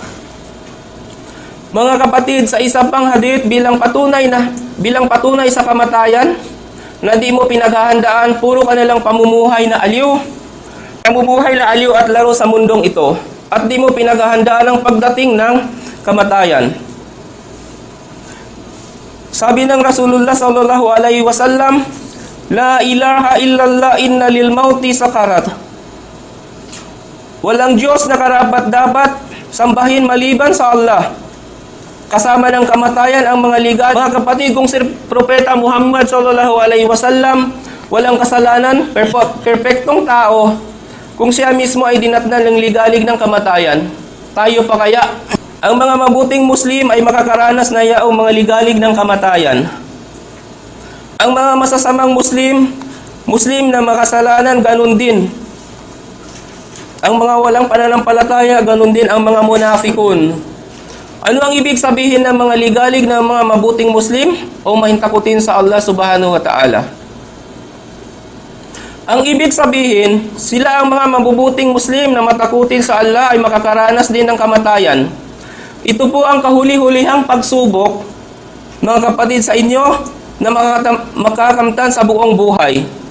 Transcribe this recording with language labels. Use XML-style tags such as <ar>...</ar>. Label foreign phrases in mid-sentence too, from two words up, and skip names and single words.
<tl>Mga kapatid, sa isa pang hadith bilang patunay sa kamatayan na di mo pinaghahandaan, puro ka nalang pamumuhay na aliw at laro sa mundong ito, at di mo pinaghahandaan ang pagdating ng kamatayan. Sabi ng</tl> <ar>رسول الله صلى الله عليه وسلم لا إله إلا الله إن للموت سكرات.</ar> <tl>Walang Diyos na karapat-dapat sambahin maliban sa Allah. Kasama ng kamatayan ang mga ligalig. Mga kapatid, kung si Propeta Muhammad</tl> <ar>صلى الله عليه وسلم</ar> <tl>walang kasalanan, perfectong tao, kung siya mismo ay dinatnan ng ligalig ng kamatayan, tayo pa kaya? Ang mga mabuting Muslim ay makakaranas na yaong mga ligalig ng kamatayan. Ang mga masasamang Muslim na makasalanan, ganun din. Ang mga walang pananampalataya, ganun din ang mga munafikun. Ano ang ibig sabihin ng mga ligalig ng mga mabuting Muslim o mahintakutin sa Allah</tl> <ar>سبحانه وتعالى?</ar> <tl>Ang ibig sabihin, sila ang mga mabubuting Muslim na matakutin sa Allah ay makakaranas din ng kamatayan. Ito po ang kahuli-hulihang pagsubok, mga kapatid, sa inyo na makakamtan sa buong buhay.</tl>